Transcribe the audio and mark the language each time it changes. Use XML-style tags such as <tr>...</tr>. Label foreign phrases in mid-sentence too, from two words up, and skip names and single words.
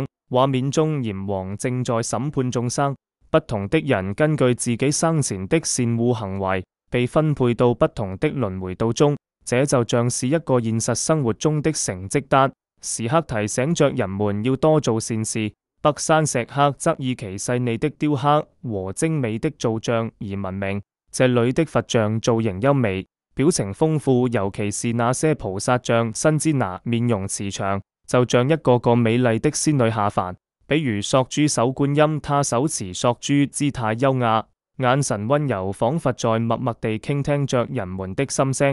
<zh>畫面中閻王正在審判眾生，不同的人根據自己生前的善惡行為，被分配到不同的輪迴道中。這就像是一個現實生活中的成績單，時刻提醒着人們要多做善事。北山石刻則以其細膩的雕刻和精美的造像而聞名，這裏的佛像造型優美，表情豐富，尤其是那些菩薩像，身姿拿，面容慈祥，就像一個個美麗的仙女下凡。比如索珠手觀音，她手持索珠，姿態優雅，眼神溫柔，仿佛在默默地傾聽着人們的心聲。</zh>